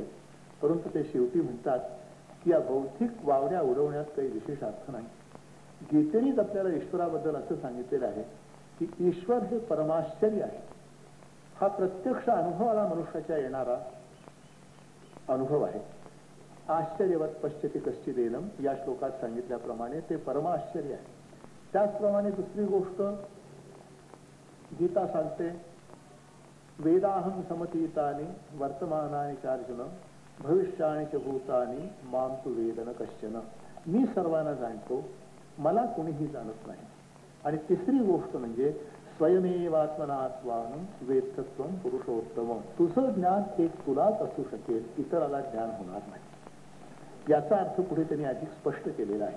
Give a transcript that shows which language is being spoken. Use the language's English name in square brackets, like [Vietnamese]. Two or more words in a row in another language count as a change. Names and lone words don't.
[Marathi] परंतु ते शेवटी म्हणतात की या बौद्धिक वावड्या उडवण्यात काही विशेष अर्थ नाही. गीतेनेच आपल्याला ईश्वराबद्दल असं सांगितलेलं आहे की ईश्वर हे परमाश्चर्य आहे. हा प्रत्यक्ष अनुभवाला मनुष्याच्या येणारा अनुभव आहे. [Sanskrit] आश्चर्यवत पश्यति कश्चिदेनम [Marathi] या श्लोकात सांगितल्याप्रमाणे ते परमाश्चर्य आहे. त्याचप्रमाणे दुसरी गोष्ट गीता सांगते, [Sanskrit] वेदाहं समतीतानि वर्तमानानि चार्जुन भविष्याणि च भूतानि मां तु वेद न कश्चन. [Marathi] मी सर्वांना जाणतो, मला कुणीही जाणत नाही. आणि तिसरी गोष्ट म्हणजे [Sanskrit] स्वयमेवात्मनात्वानं वेदतत्वं पुरुषोत्तम. [Marathi] तुझं ज्ञान एक तुलाच असू शकेल, इतराला ज्ञान होणार नाही. याचा अर्थ पुढे त्यांनी अधिक स्पष्ट केलेला आहे.